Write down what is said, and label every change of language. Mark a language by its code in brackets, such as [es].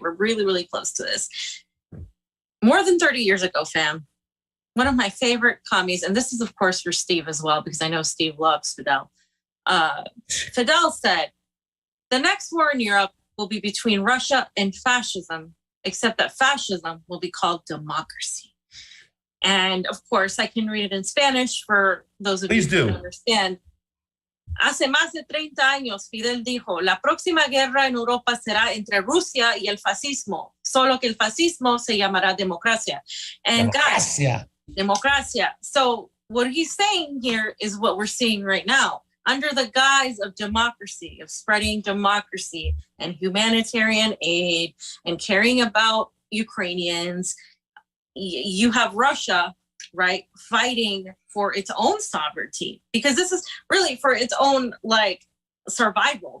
[en] We're really, really close to this. More than 30 years ago, fam, one of my favorite commies, and this is of course for Steve as well, because I know Steve loves Fidel. Fidel said, the next war in Europe will be between Russia and fascism, except that fascism will be called democracy. And of course, I can read it in Spanish for those of you who don't understand. [es] Hace más de 30 años, Fidel dijo, la próxima guerra en Europa será entre Rusia y el fascismo, solo que el fascismo se llamará democracia. [en] And guys, [es] democracia. So [en] what he's saying here is what we're seeing right now. Under the guise of democracy, of spreading democracy and humanitarian aid and caring about Ukrainians, you have Russia, right, fighting for its own sovereignty, because this is really for its own like survival.